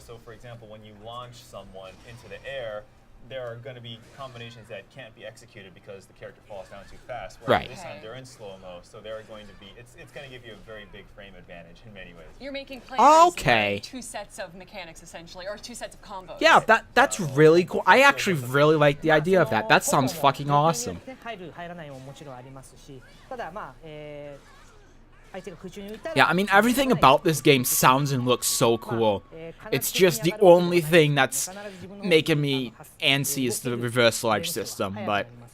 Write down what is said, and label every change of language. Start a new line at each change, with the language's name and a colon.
English: So, for example, when you launch someone into the air, there are going to be combinations that can't be executed because the character falls down too fast. Whereas Right. this time they're in slow-mo, so they're going to be... It's going to give you a very big frame advantage in many ways. You're making players Okay. learn 2 sets of mechanics essentially, or 2 sets of combos. yeah, that's really cool. I actually really like the idea of that. That sounds fucking awesome.
Japanese: 入る入らないももちろんありますしただまあ相手が空中に浮いたら
English: Yeah, I mean, everything about this game sounds and looks so cool. It's just the only thing that's making me antsy is the reverse large system, but